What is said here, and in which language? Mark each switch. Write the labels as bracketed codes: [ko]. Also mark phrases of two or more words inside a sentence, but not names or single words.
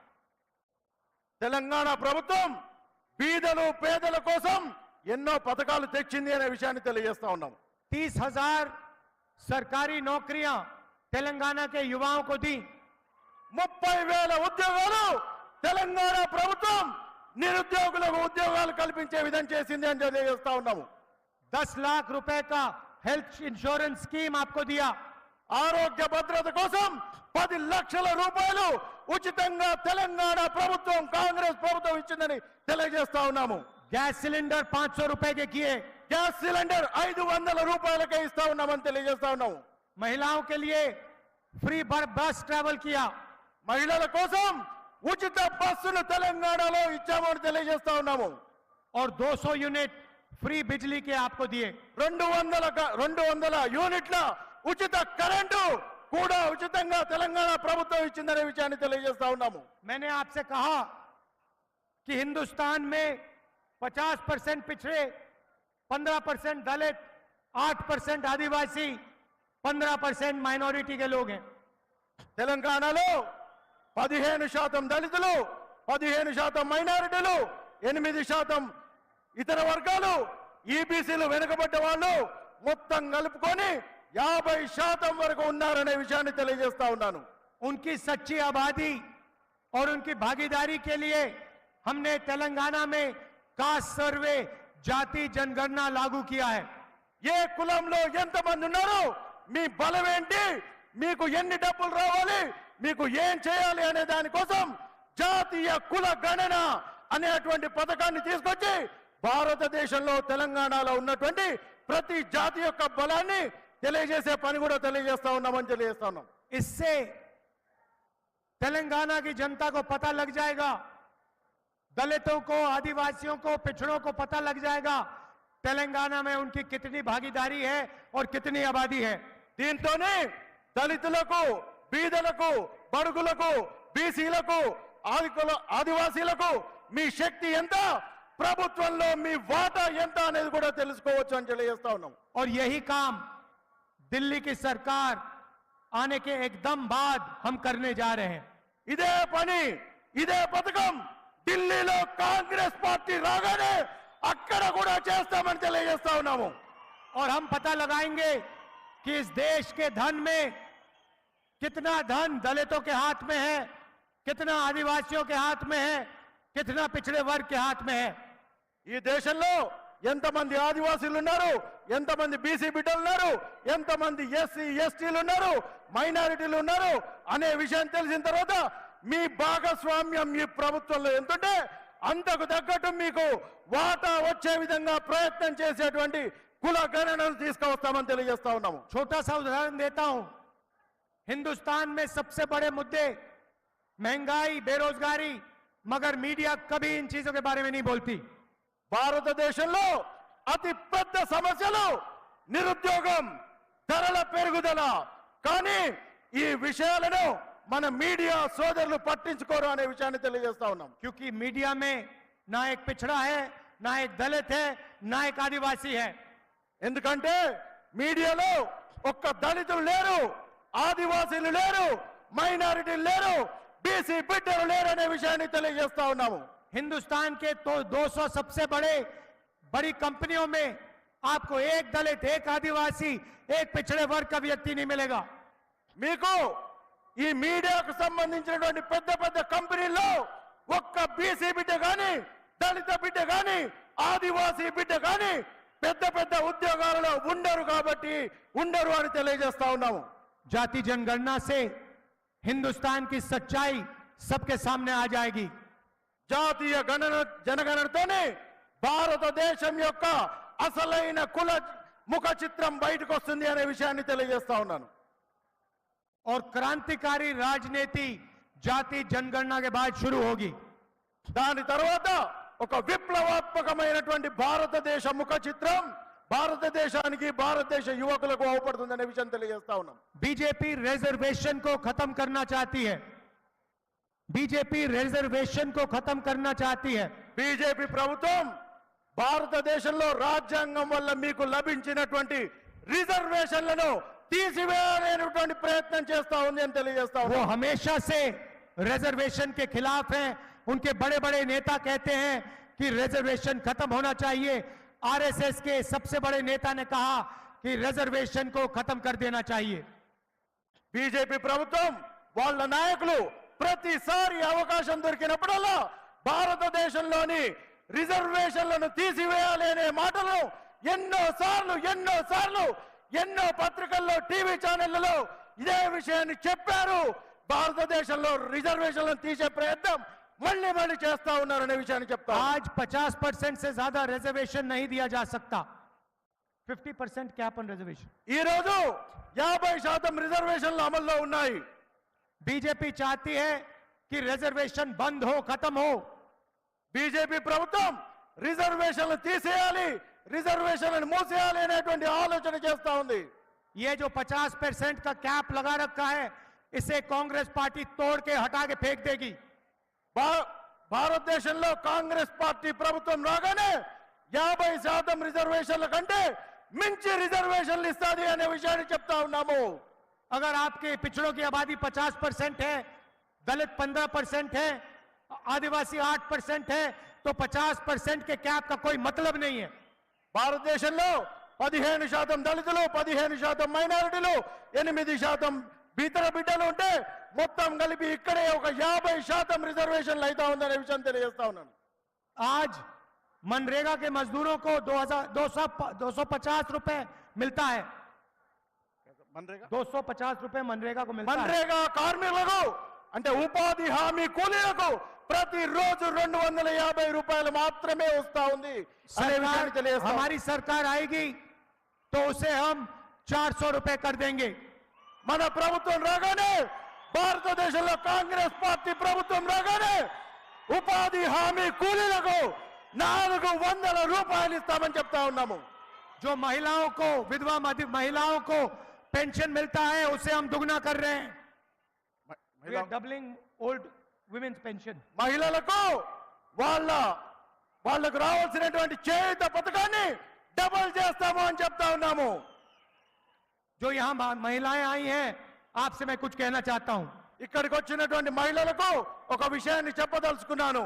[te] తెలంగాణ ప్రభుత్వం బీదలు పేదల కోసం ఎన్నో పథకాలు తెచ్చింది అనే విషయాన్ని తెలియజేస్తా ఉన్నాము. [hi] 30,000 सरकारी नौकरियां तेलंगाना के युवाओं को दी. [te] 30,000 ఉద్యోగాలు తెలంగాణ ప్రభుత్వం నిరుద్యోగులకు ఉద్యోగాలు కల్పించే విధంగా చేసింది అని తెలియజేస్తా ఉన్నాము. [hi] 10 लाख रुपए का [en] health insurance scheme [hi] आपको दिया. [te] ఆరోగ్య భద్రత కోసం 10 లక్షల రూపాయలు ఉచితంగా తెలంగాణ ప్రభుత్వం కాంగ్రెస్ ప్రభుత్వం ఇచ్చిందని తెలియజేస్తా ఉన్నాము. [en] gas cylinder [hi] 500 रुपए के किए. [en] gas cylinder [te] 500 రూపాయలకే ఇస్తా ఉన్నామని తెలియజేస్తా ఉన్నాము. [hi] महिलाओं के लिए [en] free bus travel [hi] किया. [te] మహిళల కోసం ఉచిత బస్సును తెలంగాణలో ఇచ్చామని తెలియజేస్తా ఉన్నాము. [hi] और 200 [en] unit free [hi] बिजली के आपको दिए. [te] 200 యూనిట్ల ఉచిత కరెంటు కూడా ఉచితంగా తెలంగాణ ప్రభుత్వం ఇచ్చిందనే విషయాన్ని తెలియజేస్తా ఉన్నాము. [hi] मैंने आपसे कहा कि हिंदुस्तान में 50% पिछड़े, 15% दलित, 8% आदिवासी, 15% माइनॉरिटी के लोग हैं. [te] తెలంగాణలో 15% దళితులు, 15% మైనారిటీలు, 8% ఇతర వర్గాలు, ఈబీసీలు వెనుకబడ్డ వాళ్ళు మొత్తం కలుపుకొని 50% వరకు ఉన్నారనే విషయాన్ని తెలియజేస్తా ఉన్నాను. [hi] उनकी सच्ची आबादी और उनकी भागीदारी के लिए हमने तेलंगाना में [en] caste survey, [hi] जाति जनगणना लागू किया है. [te] ఏ కులంలో ఎంతమంది ఉన్నారు, మీ బలం ఏంటి, మీకు ఎన్ని డబ్బులు రావాలి, మీకు ఏం చేయాలి అనే దానికోసం జాతీయ కుల గణన అనేటువంటి పథకాన్ని తీసుకొచ్చి భారతదేశంలో తెలంగాణలో ఉన్నటువంటి ప్రతి జాతి యొక్క బలాన్ని తెలియజేసే పని కూడా తెలియజేస్తా ఉన్నామని తెలియజేస్తా ఉన్నాం. [hi] इससे तेलंगाना की जनता को पता लग जाएगा, दलितों को, आदिवासियों को, पिछड़ों को पता लग जाएगा तेलंगाना में उनकी कितनी भागीदारी है और कितनी आबादी है. [te] దీంతోనే దళితులకు, బీదలకు, బడుగులకు, బీసీలకు, ఆదివాసీలకు మీ శక్తి ఎంత, ప్రభుత్వంలో మీ వాటా ఎంత అనేది కూడా తెలుసుకోవచ్చు అని తెలియజేస్తా ఉన్నాం. [hi] और यही काम दिल्ली की सरकार आने के एकदम बाद हम करने जा रहे हैं. [te] ఇదే పని, ఇదే పథకం ఢిల్లీలో కాంగ్రెస్ పార్టీ రాగానే అక్కడ కూడా చేస్తామని తెలియజేస్తా ఉన్నాము. [hi] और हम पता लगाएंगे कि इस देश के धन में कितना धन दलितों के हाथ में है, कितना आदिवासियों के हाथ में है, कितना पिछड़े वर्ग के हाथ में है. [te] ఈ దేశంలో ఎంతమంది ఆదివాసీలు ఉన్నారు, ఎంతమంది బీసీ బిడ్డలు ఉన్నారు, ఎంతమంది ఎస్సీ ఎస్టీలు ఉన్నారు, మైనారిటీలు ఉన్నారు అనే విషయం తెలిసిన తర్వాత మీ భాగస్వామ్యం ఈ ప్రభుత్వంలో ఎంతుంటే అంతకు తగ్గట్టు మీకు వాటా వచ్చే విధంగా ప్రయత్నం చేసేటువంటి కుల గణనను తీసుకువస్తామని తెలియజేస్తా ఉన్నాము. [hi] छोटा सा उदाहरण देता हूं. हिंदुस्तान में सबसे बड़े मुद्दे महंगाई, बेरोजगारी, मगर मीडिया कभी इन चीजों के बारे में नहीं बोलती. [te] భారతదేశంలో అతి పెద్ద సమస్యలు నిరుద్యోగం, ధరల పెరుగుదల. కానీ ఈ విషయాలను మన మీడియా సోదరులు పట్టించుకోరు అనే విషయాన్ని తెలియజేస్తా ఉన్నాం. [hi] क्योंकि मीडिया में ना एक पिछड़ा है, ना एक दलित है, ना एक आदिवासी है. [te] ఎందుకంటే మీడియాలో ఒక్క దళితులు లేరు, ఆదివాసీలు లేరు, మైనారిటీలు లేరు, బీసీ బిడ్డలు లేరు అనే విషయాన్ని తెలియజేస్తా ఉన్నాము. [hi] हिंदुस्तान के तो 200 सबसे बड़ी कंपनियों में आपको एक दलित, एक आदिवासी, एक पिछड़े वर्ग का व्यक्ति नहीं मिलेगा। [te] మీకు ఈ మీడియాకు సంబంధించినటువంటి పెద్ద పెద్ద కంపెనీల్లో ఒక్క బీసీ బిడ్డ గాని, దళిత బిడ్డ గాని, ఆదివాసీ బిడ్డ గాని పెద్ద పెద్ద ఉద్యోగాలలో ఉండరు కాబట్టి ఉండరు అని తెలియజేస్తా ఉన్నాము। [hi] जाति जनगणना से हिंदुस्तान की सच्चाई सबके सामने आ जाएगी। [te] జాతీయ జనగణనతోనే భారతదేశం యొక్క అసలైన కుల ముఖ చిత్రం బయటకు వస్తుంది అనే విషయాన్ని తెలియజేస్తా ఉన్నాను। [hi] और क्रांतिकारी राजनीति जाति जनगणना के बाद शुरू होगी। [te] దాని తర్వాత ఒక విప్లవాత్మకమైనటువంటి భారతదేశ ముఖ చిత్రం భారతదేశానికి, భారతదేశ యువకులకు అవపడుతుంది అనే విషయం తెలియజేస్తా ఉన్నాం। [hi] बीजेपी रिजर्वेशन को खत्म करना चाहती है। बीजेपी रिजर्वेशन को खत्म करना चाहती है। [te] బీజేపీ ప్రభుత్వం భారతదేశంలో రాజ్యాంగం వల్ల మీకు లభించినటువంటి రిజర్వేషన్లను తీసివేయాలనేటువంటి ప్రయత్నం చేస్తా ఉంది అని తెలియజేస్తా [hi] वो [te] ఉన్నాం। [hi] हमेशा से रिजर्वेशन के खिलाफ हैं। उनके बड़े बड़े नेता कहते हैं कि रिजर्वेशन खत्म होना चाहिए। आरएसएस के सबसे बड़े नेता ने कहा कि रिजर्वेशन को खत्म कर देना चाहिए। [te] బీజేపీ ప్రభుత్వం వాళ్ళ నాయకులు ప్రతిసారి అవకాశం దొరికినప్పుడల్లా భారతదేశంలోని రిజర్వేషన్లను తీసివేయాలి అనే మాటలు ఎన్నో పత్రికల్లో, టీవీ ఛానళ్లలో ఇదే విషయాన్ని చెప్పారు। భారతదేశంలో రిజర్వేషన్లను తీసే ప్రయత్నం మళ్ళీ చేస్తా ఉన్నారనే విషయాన్ని చెప్తా। [hi] आज 50% से ज्यादा रिजर्वेशन नहीं दिया जा सकता। [en] 50% cap on reservation. [te] ఈ రోజు 50% రిజర్వేషన్లు అమల్లో ఉన్నాయి। [hi] बीजेपी चाहती है कि रिजर्वेशन बंद हो, खत्म हो। [te] బీజేపీ ప్రభుత్వం రిజర్వేషన్లు తీసేయాలి, రిజర్వేషన్లను మూసేయాలి అనేటువంటి ఆలోచన చేస్తా ఉంది। [hi] ये जो 50% का कैप लगा रखा है, इसे कांग्रेस पार्टी तोड़ के हटा के फेंक देगी। [te] భారతదేశంలో కాంగ్రెస్ పార్టీ ప్రభుత్వం రాగానే 50% రిజర్వేషన్ల కంటే మించి రిజర్వేషన్లు ఇస్తాది అనే విషయాన్ని చెప్తా ఉన్నాము। [hi] अगर आपके पिछड़ों की आबादी 50% है, दलित 15% है, आदिवासी 8% है, तो 50% के कैप का कोई मतलब नहीं है। [te] భారతదేశంలో 15% దళితులు, 15% మైనారిటీలు, 8% ఇతర బిడ్డలు ఉంటే మొత్తం కలిపి ఇక్కడే ఒక 50% రిజర్వేషన్లు అయితే ఉందనే విషయం తెలియజేస్తా ఉన్నాను। [hi] आज मनरेगा के मजदूरों को 250 रुपए मिलता है। 250 रुपए मनरेगा को मिलता है। [te] మన్రేగా కార్మికులకు అంటే ఉపాధి హామీ కూలీలకు ప్రతిరోజు 250 రూపాయలు మాత్రమే వస్తా ఉంది అనే విషయాన్ని తెలియజేస్తా। [hi] हमारी सरकार आएगी तो उसे हम 400 रुपए कर देंगे। [te] మన ప్రభుత్వం రాగానే, భారతదేశంలో కాంగ్రెస్ పార్టీ ప్రభుత్వం రాగానే ఉపాధి హామీ కూలీలకు 400 రూపాయలు ఇస్తామని చెప్తా ఉన్నాము। [hi] जो महिलाओं को, विधवा महिलाओं को पेंशन मिलता है, उसे हम दुगना कर रहे हैं। [en] We are doubling old women's pension. [te] మహిళలకు వాళ్ళకు రావాల్సినటువంటి చేయూత పథకాన్ని డబుల్ చేస్తాము అని చెప్తా ఉన్నాము। [hi] जो यहाँ महिलाएं आई हैं, आपसे मैं कुछ कहना चाहता हूं। [te] ఇక్కడికి వచ్చినటువంటి మహిళలకు ఒక విషయాన్ని చెప్పదలుచుకున్నాను।